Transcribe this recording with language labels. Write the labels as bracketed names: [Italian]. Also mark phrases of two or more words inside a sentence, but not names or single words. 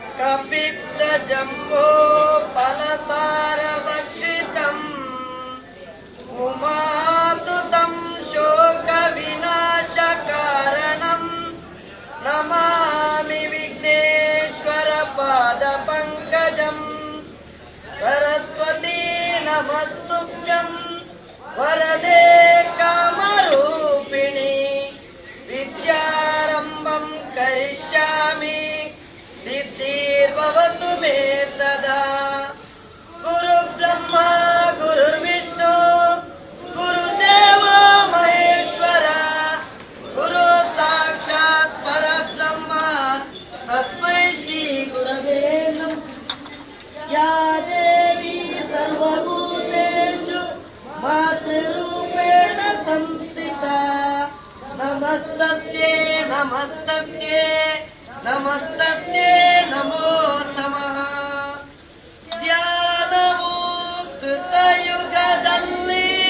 [Sanskrit] ಕಪಿತ್ತ ಜಂಬೋ ಫಲಸಾರಭಕ್ಷಿತಂ ಉಮಾಸುತಂ ಶೋಕ ವಿನಾಶ ಕಾರಣಂ ನಮಾಮಿ ವಿಘ್ನೇಶ್ವರ ಪಾದ ಪಂಕಜಂ ಸರಸ್ವತೀ ನಮಸ್ತುಭ್ಯಂ ವರದೇ ಕಾಮರೂಪಿಣಿ ವಿದ್ಯಾರಂಭಂ ಕರಿಷ್ಯಾಮಿ ಸಿದ್ಧಿರ್ಭವತು ಮೇ ಸದಾ ಗುರು ಬ್ರಹ್ಮ ಗುರುರ್ವಿಷ್ಣು ಗುರುದೇವ ಮಹೇಶ್ವರ ಗುರು ಸಾಕ್ಷಾತ್ ಪರಬ್ರಹ್ಮ ತಸ್ಮೈ ಶ್ರೀ ಗುರವೇ ನಮಃ ಯಾ ದೇವಿ ಸರ್ವಭೂತೇಷು ಮಾತೃರೂಪೇಣ ಸಂಸ್ಥಿತಾ ನಮಸ್ತಸ್ಯೈ ನಮಸ್ತಸ್ಯೈ ನಮಸ್ತಸ್ಯೈ ನಮೋ ನಮಃ [Kannada] ಧ್ಯಾನವು ಕೃತಯುಗದಲ್ಲಿ